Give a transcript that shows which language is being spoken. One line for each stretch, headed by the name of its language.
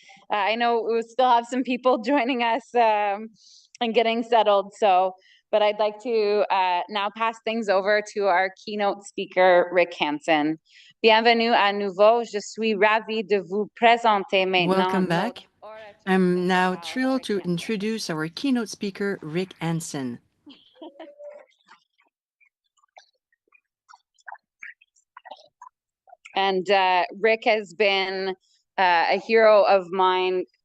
English: I know we still have some people joining us and getting settled. But I'd like to now pass things over to our keynote speaker, Rick Hansen.
French: Bienvenue à nouveau. Je suis ravie de vous présenter maintenant.
English: Welcome back. I'm now thrilled to introduce our keynote speaker, Rick Hansen. And Rick has been a hero of mine.